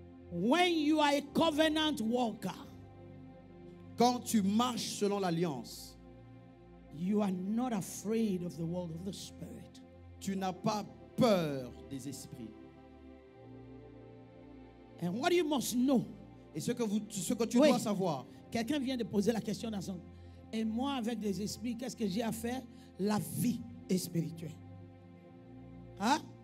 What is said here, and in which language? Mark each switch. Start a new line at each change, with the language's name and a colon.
English: When you are a covenant walker,
French: Quand tu marches selon l'alliance,
English: you are not afraid of the world of the spirit.
French: tu n'as pas peur des esprits.
English: And what you must know.
French: Et ce que tu Oui. dois savoir, Quelqu'un vient de poser la question dans son. Et moi, avec des esprits, qu'est-ce que j'ai à faire? La vie est spirituelle. Hein?